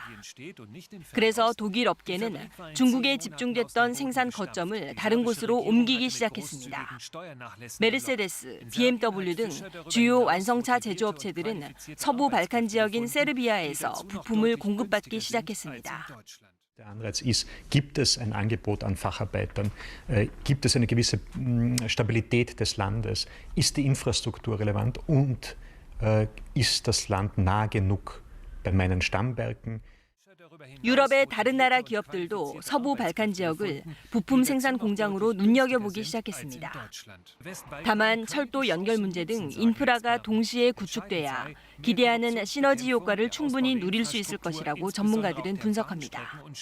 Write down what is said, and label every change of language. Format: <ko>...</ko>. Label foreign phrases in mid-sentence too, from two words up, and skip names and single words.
<ko>그래서 독일 업계는 중국에 집중됐던 생산 거점을 다른 곳으로 옮기기 시작했습니다. 메르세데스, BMW 등 주요 완성차 제조업체들은 서부 발칸 지역인 세르비아에서 부품을 공급받기 시작했습니다.</ko> <de>Der Anreiz ist, gibt es ein Angebot an Facharbeitern, gibt es eine gewisse Stabilität des Landes, ist die Infrastruktur relevant und ist das Land nah genug bei meinen Stammwerken.</de> <ko>유럽의 다른 나라 기업들도 서부 발칸 지역을 부품 생산 공장으로 눈여겨보기 시작했습니다. 다만 철도 연결 문제 등 인프라가 동시에 구축돼야 기대하는 시너지 효과를 충분히 누릴 수 있을 것이라고 전문가들은 분석합니다.</ko>